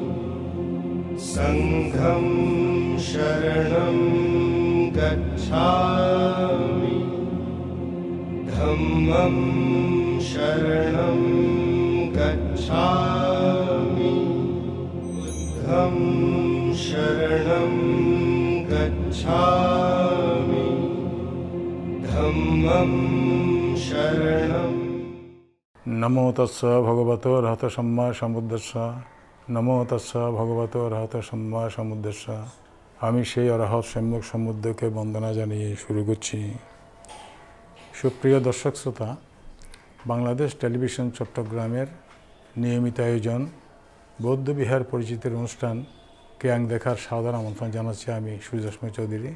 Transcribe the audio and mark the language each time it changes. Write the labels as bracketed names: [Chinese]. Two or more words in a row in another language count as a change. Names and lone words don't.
[Pali] संघं शरणं गच्छामि धम्मं शरणं गच्छामि बुद्धं शरणं गच्छामि धम्मं शरणं। नमो तस्स भगवतो अरहतो सम्मा सम्बुद्धस्स। नमो तस्स भगवतो अरहतो सम्मा सम्बुद्धस्स। [Bangla] আমি সেই অরহত সম্যক সমুদ্রকে বন্দনা জানিয়ে শুরু করছি। সুপ্রিয় দর্শক শ্রোতা, বাংলাদেশ টেলিভিশন চট্টগ্রামের নিয়মিত আয়োজন বৌদ্ধবিহার পরিচিতির অনুষ্ঠান কেয়াং দেখার সাদর আমন্ত্রণ জানাচ্ছি আমি সূর্যরশ্মি চৌধুরী।